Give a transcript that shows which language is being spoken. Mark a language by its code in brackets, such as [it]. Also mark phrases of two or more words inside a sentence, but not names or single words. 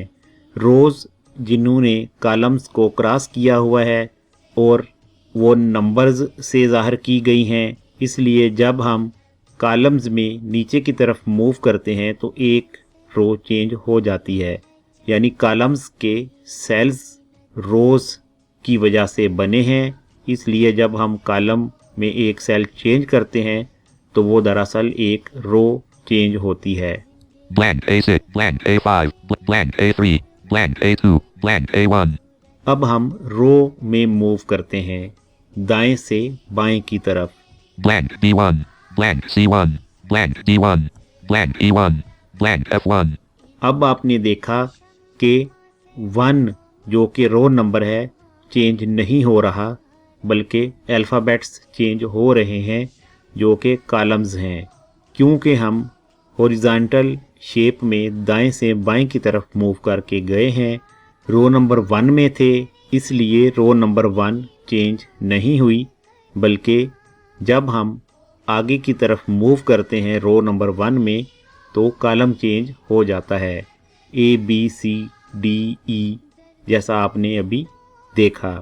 [ur] روز جنہوں نے کالمز کو کراس کیا ہوا ہے اور وہ نمبرز سے ظاہر کی گئی ہیں، اس لیے جب ہم کالمز میں نیچے کی طرف موو کرتے ہیں تو ایک [en] row change [ur] ہو جاتی ہے، یعنی کالمز کے سیلز روز کی وجہ سے بنے ہیں. اس لیے جب ہم کالم میں ایک [en] cell change [ur] کرتے ہیں تو وہ دراصل ایک [en] row change [ur] ہوتی ہے. [en] blank A6, blank A5, blank A3, blank A2, blank A1, [ur] اب ہم رو میں موو کرتے ہیں دائیں سے بائیں کی طرف. [en] blank B1, blank C1, blank D1, blank E1, blank F1, [ur] اب آپ نے دیکھا کہ 1 جو کہ [en] row number [ur] ہے چینج نہیں ہو رہا، بلکہ [en] alphabets change [ur] ہو رہے ہیں جو کہ کالمز ہیں. کیونکہ ہم [en] horizontal shape [ur] میں دائیں سے بائیں کی طرف موو کر کے گئے ہیں, [en] row number 1 [ur] میں تھے، اس لیے [en] row number 1 change [ur] نہیں ہوئی، بلکہ جب ہم آگے کی طرف موو کرتے ہیں [en] row number 1 [ur] میں تو [en] column change [ur] ہو جاتا ہے، ABCDE جیسا آپ نے ابھی دیکھا.